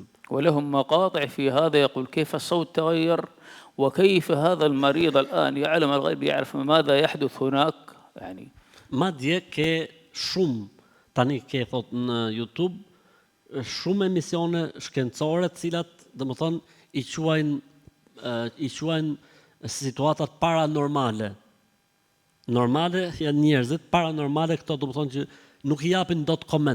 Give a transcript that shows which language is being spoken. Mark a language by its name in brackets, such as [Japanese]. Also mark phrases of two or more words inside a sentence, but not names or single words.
[Arabic] ولهم مقاطع في هذا يقول كيف الصوت تغير وكيف هذا المريض الآن يعلم الغيب يعرف ماذا يحدث هناك يعني. [Albanian] Madje ke shumë tani ke thot në YouTube shumë emisione shkencore të cilat domethënë i quajnë situatat paranormale. Normale janë njerëzit, paranormale këto domethënë që nuk i japin dot koment.